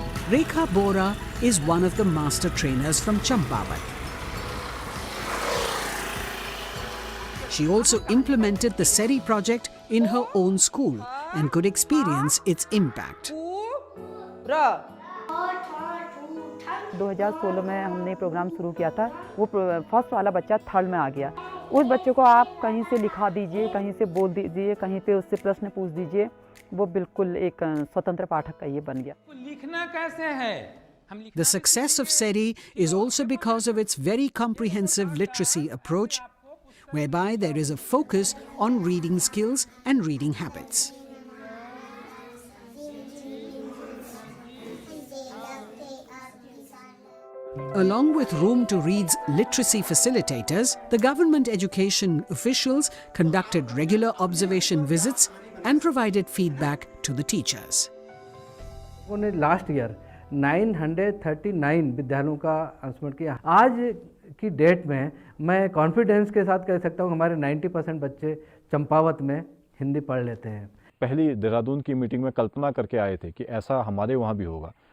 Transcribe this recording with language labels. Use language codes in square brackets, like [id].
[en] Rekha Bora is one of the master trainers from Champavat. She also implemented the SERI project in her own school and could experience its impact. [hi] 2016 में हमने programme शुरू किया था। वो first वाला बच्चा third में आ गया। उस बच्चे को आप कहीं से लिखा दीजिए, कहीं से बोल दीजिए, कहीं पे उससे प्रश्न पूछ दीजिए, वो बिल्कुल एक स्वतंत्र पाठक का ये बन गया। लिखना कैसे है? [en] The success of SERI is also because of its very comprehensive literacy approach, whereby there is a focus on reading skills and reading habits. Along with Room to Read's literacy facilitators, the government education officials conducted regular observation visits and provided feedback to the teachers. Last year, [hi] 939 विद्यालयों का अनुस्मरण किया। आज की date में मैं confidence के साथ कह सकता हूँ हमारे 90% बच्चे चंपावत में हिंदी पढ़ लेते हैं। पहली देहरादून की मीटिंग में कल्पना करके आए थे कि ऐसा हमारे वहाँ भी होगा।